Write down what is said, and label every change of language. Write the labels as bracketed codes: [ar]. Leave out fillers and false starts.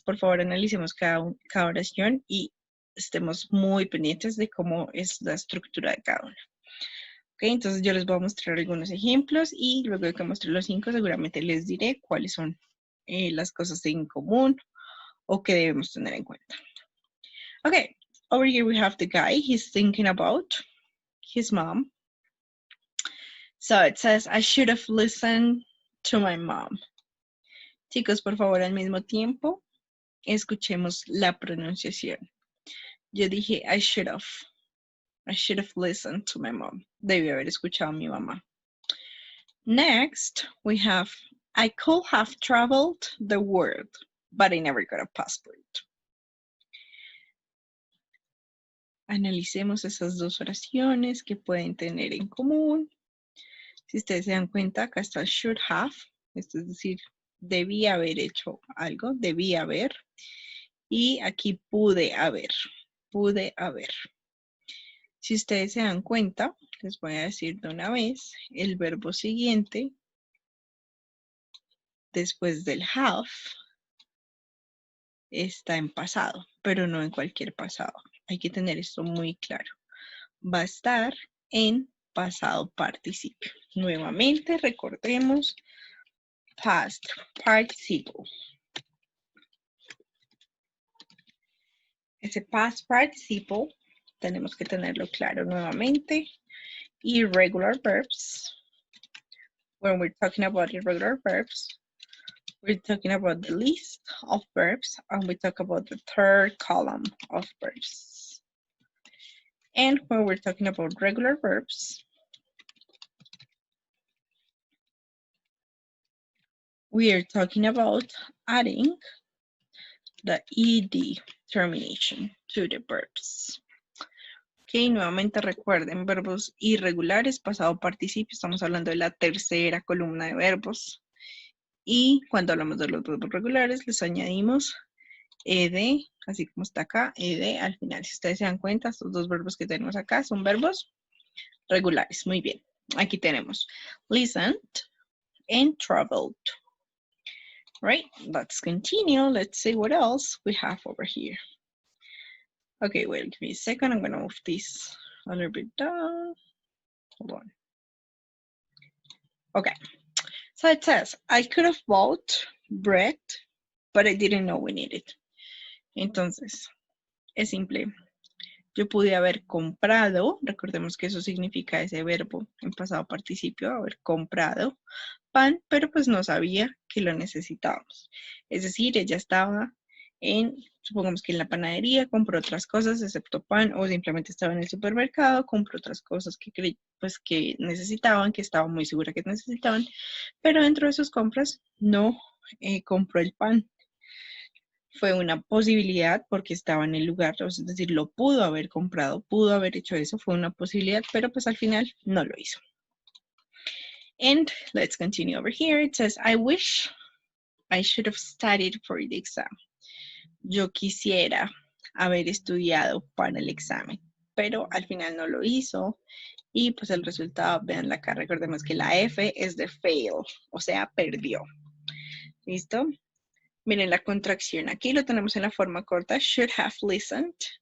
[es] Por favor, analicemos cada oración y estemos muy pendientes de cómo es la estructura de cada una. Ok, entonces yo les voy a mostrar algunos ejemplos y luego de que muestre los 5 seguramente les diré cuáles son las cosas en común o que debemos tener en cuenta. [en] Okay, over here we have the guy. He's thinking about his mom. So it says, I should have listened to my mom. [es] Chicos, por favor, al mismo tiempo, escuchemos la pronunciación. Yo dije, [en] I should have listened to my mom. [es] Debí haber escuchado a mi mamá. [en] Next, we have I could have traveled the world, but I never got a passport. [es] Analicemos esas dos oraciones que pueden tener en común. Si ustedes se dan cuenta, acá está [en] should have, [es] esto es decir, debía haber hecho algo, debía haber. Y aquí pude haber, pude haber. Si ustedes se dan cuenta, les voy a decir de una vez, el verbo siguiente, después del have, está en pasado, pero no en cualquier pasado. Hay que tener esto muy claro. Va a estar en pasado participio. Nuevamente, recordemos past participle. Ese past participle tenemos que tenerlo claro nuevamente. [en] Irregular verbs. When we're talking about irregular verbs, we're talking about the list of verbs and we talk about the third column of verbs. And when we're talking about regular verbs, we are talking about adding the ed termination to the verbs. [es] Ok, nuevamente recuerden, verbos irregulares, pasado participio, estamos hablando de la tercera columna de verbos. Y cuando hablamos de los verbos regulares, les añadimos ed, así como está acá, ed al final. Si ustedes se dan cuenta, estos dos verbos que tenemos acá son verbos regulares. Muy bien. Aquí tenemos [en] listened and traveled. Right, let's continue. Let's see what else we have over here. Okay, wait, give me a second. I'm gonna move this a little bit down. Hold on. Okay, so it says, I could have bought bread, but I didn't know we needed. [es] Entonces, es simple. Yo pude haber comprado, recordemos que eso significa ese verbo en pasado participio, haber comprado pan, pero pues no sabía que lo necesitábamos. Es decir, ella estaba supongamos que en la panadería, compró otras cosas excepto pan, o simplemente estaba en el supermercado, compró otras cosas que que necesitaban, que estaba muy segura que necesitaban, pero dentro de sus compras no compró el pan. Fue una posibilidad porque estaba en el lugar, es decir, lo pudo haber comprado, pudo haber hecho eso, fue una posibilidad, pero pues al final no lo hizo. [en] And let's continue over here. It says, I wish I should have studied for the exam. [es] Yo quisiera haber estudiado para el examen, pero al final no lo hizo. Y pues el resultado, vean acá, recordemos que la F es de fail, o sea, perdió. ¿Listo? Miren la contracción. Aquí lo tenemos en la forma corta. [en] Should have listened.